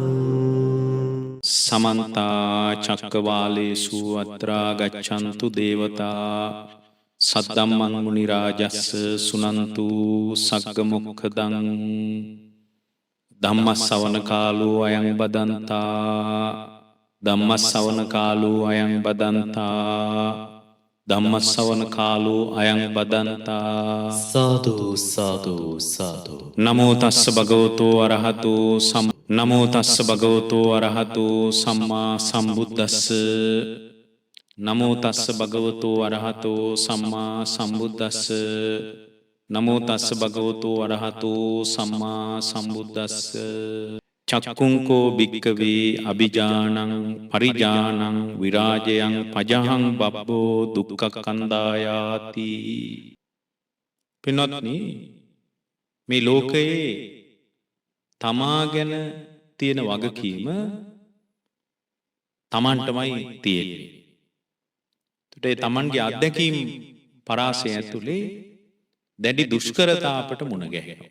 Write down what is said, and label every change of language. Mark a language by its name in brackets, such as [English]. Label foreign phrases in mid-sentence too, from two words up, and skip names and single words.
[Pali] සමන්ත චක්කවාලේසු අත්‍රා ගච්ඡන්තු දේවතා සද්දම්මං මුනි රාජස්ස සුනන්තු සග්ග මොක්ඛදං ධම්මස්සවන කාලෝ අයං බදන්තා ධම්මස්සවන කාලෝ අයං බදන්තා ධම්මස්සවන කාලෝ අයං බදන්තා සාදු සාදු සාදු නමෝ තස්ස භගවතෝ අරහතෝ නමෝ තස්ස භගවතෝ අරහතෝ සම්මා සම්බුද්දස්ස නමෝ තස්ස භගවතෝ අරහතෝ සම්මා සම්බුද්දස්ස නමෝ තස්ස භගවතෝ අරහතෝ සම්මා සම්බුද්දස්ස චක්කුංකෝ භික්කවේ අභිජානං පරිජානං විරාජයං පජහං බබ්බෝ දුක්ඛ කන්දායාති. [Sinhala] පින්වත්නි, මේ ලෝකයේ තමා ගැන තියෙන වගකීම තමන්ටමයි තියෙන්නේ. ඒකට තමන්ගේ අත්දැකීම් පරාසය ඇතුලේ දැඩි දුෂ්කරතා අපට මුණ ගැහෙනවා.